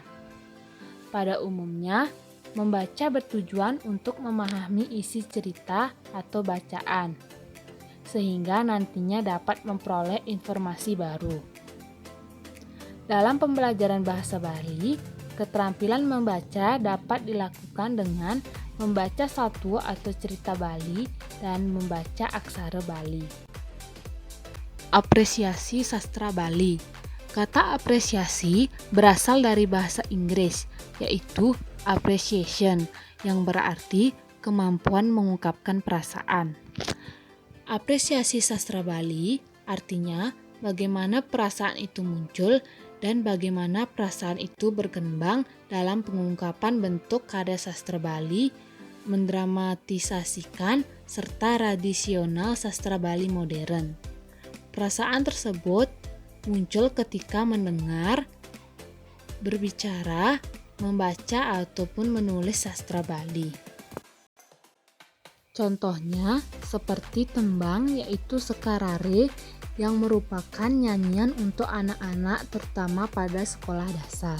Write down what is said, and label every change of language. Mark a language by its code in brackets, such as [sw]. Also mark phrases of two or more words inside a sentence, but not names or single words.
[id] Pada umumnya, membaca bertujuan untuk memahami isi cerita atau bacaan, sehingga nantinya dapat memperoleh informasi baru. Dalam pembelajaran bahasa Bali, keterampilan membaca dapat dilakukan dengan membaca satwa atau cerita Bali dan membaca aksara Bali. Apresiasi sastra Bali. Kata apresiasi berasal dari bahasa Inggris, yaitu [en] appreciation, [id] yang berarti kemampuan mengungkapkan perasaan. Apresiasi sastra Bali artinya bagaimana perasaan itu muncul dan bagaimana perasaan itu berkembang dalam pengungkapan bentuk karya sastra Bali, mendramatisasikan, serta tradisional sastra Bali modern. Perasaan tersebut muncul ketika mendengar, berbicara, membaca ataupun menulis sastra Bali. Contohnya seperti tembang yaitu Sekarare yang merupakan nyanyian untuk anak-anak terutama pada sekolah dasar.